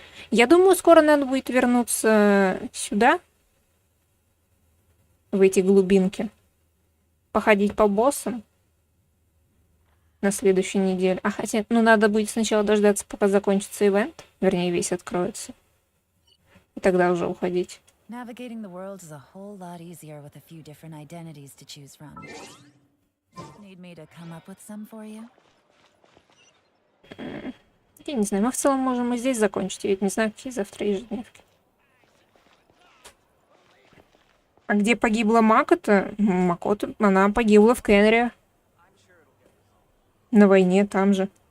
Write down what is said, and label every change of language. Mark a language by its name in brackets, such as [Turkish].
[Russian] Я думаю, скоро надо будет вернуться сюда, в эти глубинки, походить по боссам на следующей неделе. А хотя, ну, надо будет сначала дождаться, пока закончится ивент, вернее, весь откроется, и тогда уже уходить. [English] Navigating the world is a whole lot easier with a few different identities to choose from. Need me to come up with some for you? [Russian] Я не знаю, мы в целом можем и здесь закончить. Я ведь не знаю, какие завтра ежедневки. А где погибла Макота? Макота, она погибла в Кенре. На войне там же.